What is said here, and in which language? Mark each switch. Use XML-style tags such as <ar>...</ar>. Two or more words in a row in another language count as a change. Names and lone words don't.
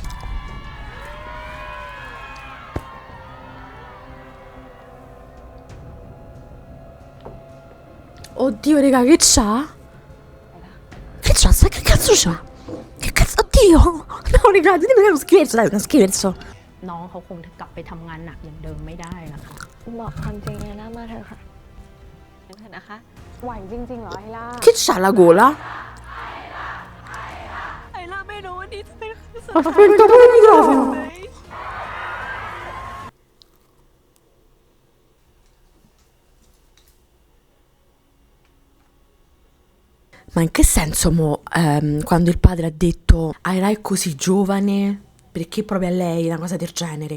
<it>Oddio, raga, che c'ha? Che c'ha? Sai che cazzo c'ha? Che cazzo? Oddio! No, raga, dimmi che è uno scherzo, dai, uno scherzo.</it> <th>น้องเขาคงกลับไปทำงานหนักอย่างเดิมไม่ได้นะคะ บอกความจริงเลยนะมาเถอะค่ะ เถอะนะคะ ไหวจริงๆเหรอไอล่า</th> <it>Che c'ha la gola?</it> <th>ไอล่าไม่รู้ว่านี่จะเป็น</th> <it>Ha spento pure il microfono. Ma in che senso, quando il padre ha detto Aira è così giovane, perché proprio a lei una cosa del genere?</it>